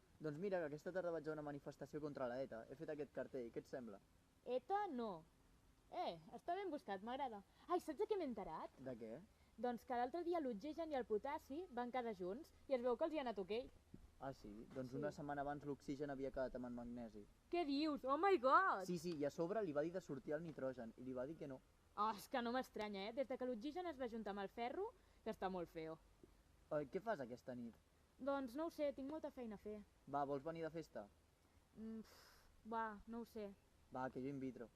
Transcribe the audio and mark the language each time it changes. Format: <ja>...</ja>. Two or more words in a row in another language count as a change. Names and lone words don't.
<ca>Doncs mira, que aquesta tarda vaig a una manifestació contra la ETA. He fet aquest cartell, què et sembla? ETA, no. Està ben buscat, m'agrada. Ai, saps de què m'he enterat? De què? Doncs que l'altre dia l'Oxigen i el Potassi van quedar junts i es veu que els hi ha anat ok. Ah, sí? Doncs Sí. una setmana abans l'oxigen havia quedat amb en magnesi. Què dius?</ca> <en>Oh my god!</en> <ca>Sí, i a sobre li va dir de sortir el nitrogen i li va dir que no. Oh, és que no m'estranya, Des de que l'Oxigen es va juntar amb el ferro, que està molt feo. Què fas aquesta nit? Doncs no ho sé, tinc molta feina a fer. Va, vols venir de festa? Va, no ho sé. Va, que jo in vitro.</ca>